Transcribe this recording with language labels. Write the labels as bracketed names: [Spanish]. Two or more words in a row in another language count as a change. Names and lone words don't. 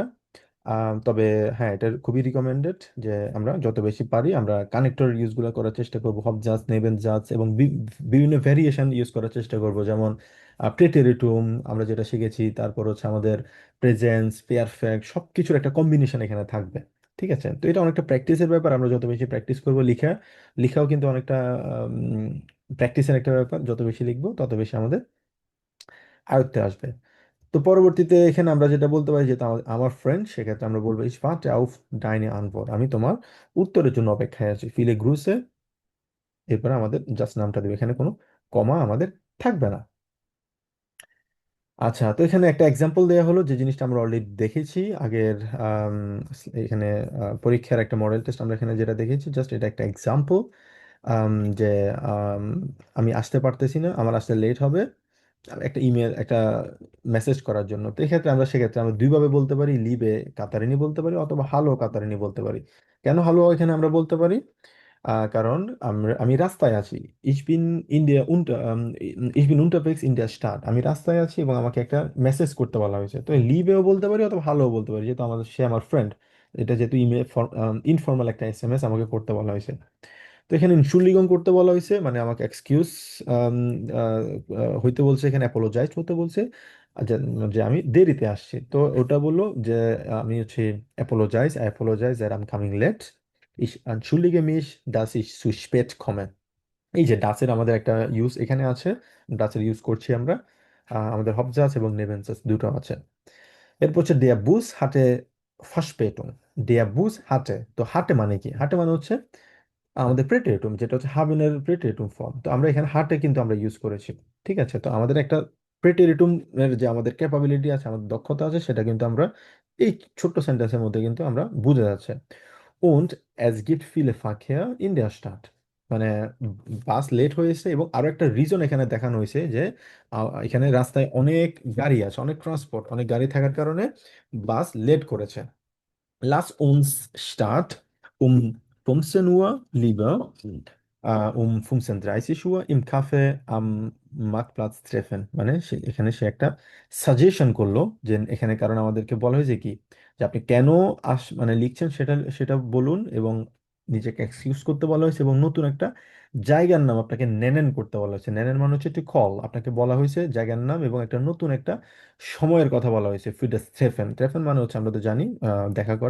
[Bangla] তবে হ্যাঁ, এটা খুবই রিকমেন্ডেড যে আমরা যত বেশি পারি আমরা কানেক্টর ইউজগুলো করার চেষ্টা করবো, হব জাস্ট, নেবেন জাস্ট, এবং বিভিন্ন ভ্যারিয়েশন ইউজ করার চেষ্টা করব, যেমন প্রেটেরিটুম আমরা যেটা শিখেছি, তারপর হচ্ছে আমাদের প্রেজেন্স, পেয়ারফেক্ট, সব কিছুর একটা কম্বিনেশন এখানে থাকবে। ঠিক আছে, তো এটা অনেকটা প্র্যাকটিসের ব্যাপার, আমরা যত বেশি প্র্যাকটিস করবো লিখাও কিন্তু অনেকটা প্র্যাকটিসের একটা ব্যাপার, যত বেশি লিখবো তত বেশি আমাদের আয়ত্তে আসবে। তো পরবর্তীতে এখানে আমরা যেটা বলতে পারি, যেটা আমার ফ্রেন্ড, সেক্ষেত্রে আমরা বলবো [German] ich warte auf deine Antwort, [Bangla] আমি তোমার উত্তরের জন্য অপেক্ষায় আছি, [German] viele Grüße। [Bangla] এরপরে আমাদের জাস্ট নামটা দেবে, এখানে কোনো কমা আমাদের থাকবে না। আচ্ছা, তো এখানে একটা এক্সাম্পল দেওয়া হলো, যে জিনিসটা আমরা অলরেডি দেখেছি আগের আম, এখানে পরীক্ষার একটা [English] model test [Bangla] আমরা এখানে যেটা দেখেছি, জাস্ট এটা একটা এক্সাম্পল, যে আম, আমি আসতে পারতেছি না, আমার আসতে লেট হবে একটা ইমেল, একটা মেসেজ করার জন্য। তো এক্ষেত্রে আমরা, সেক্ষেত্রে আমরা দুইভাবে বলতে পারি, লিবে কাতারিনি বলতে পারি অথবা হালো কাতারিনি বলতে পারি। কেন হালো এখানে আমরা বলতে পারি? কারণ আমি রাস্তায় আছি, [German] ich bin in der unter ich bin unterwegs in der Stadt, [Bangla] আমি রাস্তায় আছি এবং আমাকে একটা মেসেজ করতে বলা হয়েছে। তো লিবেও বলতে পারি অথবা হালোও বলতে পারি, যেহেতু আমাদের, সে আমার ফ্রেন্ড, এটা যেহেতু ইমেল ইনফর্মাল একটা এসএমএস আমাকে করতে বলা হয়েছে। তো এখানে ইনসুলিগন করতে বলা হয়েছে, মানে আমাকে এক্সকিউজ হইতে বলছে, এখানে অ্যাপোলোজাইজ হতে বলছে, যে যে আমি দেরিতে আসছি। তো ওটা বললো যে আমি হচ্ছে [English] I apologize I'm coming late, [German] ich entschuldige mich, dass ich zu spät komme। [Bangla] এই যে ডাচের আমাদের একটা ইউজ এখানে আছে, ডাচের ইউজ করছি আমরা, আমাদের হবজাস এবং নেভেন্সাস দুটো আছে। এরপর হচ্ছে [German] der Bus hatte Verspätung। der Bus hatte, [Bangla] তো হাটে মানে কি? হাটে মানে হচ্ছে আমাদের প্রেটেরিটুম, যেটা হচ্ছে হাবিনের প্রেটেরিটুম ফর্ম। তো আমরা এখানে হার্টে কিন্তু আমরা ইউজ করেছি। ঠিক আছে, তো আমাদের একটা প্রেটেরিটুম এর যে আমাদের ক্যাপাবিলিটি আছে, আমাদের দক্ষতা আছে, সেটা কিন্তু আমরা এই ছোট্ট সেন্টেন্সের মধ্যে কিন্তু আমরা বুঝে যাচ্ছে। [German] und es gibt viele Verkehr in der Stadt, [Bangla] মানে বাস লেট হয়েছে, এবং আরো একটা রিজন এখানে দেখানো হয়েছে যে এখানে রাস্তায় অনেক গাড়ি আছে, অনেক ট্রান্সপোর্ট, অনেক গাড়ি থাকার কারণে বাস লেট করেছে। [German] Lass uns Start um 15 Uhr lieber um 15:30 Uhr im Café am Marktplatz treffen, [Bangla] মানে এখানে সে একটা সাজেশন করলো, যে এখানে কারণ আমাদেরকে বলা হয়েছে কি, যে আপনি কেন মানে লিখছেন সেটা সেটা বলুন, এবং নিজেকে এক্সকিউজ করতে বলা হয়েছে, এবং নতুন একটা জায়গার নাম আপনাকে নেনেন করতে বলা হয়েছে। নেনেন মানে হচ্ছে একটি কল, আপনাকে বলা হয়েছে জায়গার নাম এবং একটা নতুন একটা সময়ের কথা বলা হয়েছে, ফিডে ট্রেফেন, ট্রেফেন মানে হচ্ছে আমরা তো জানি দেখা করা।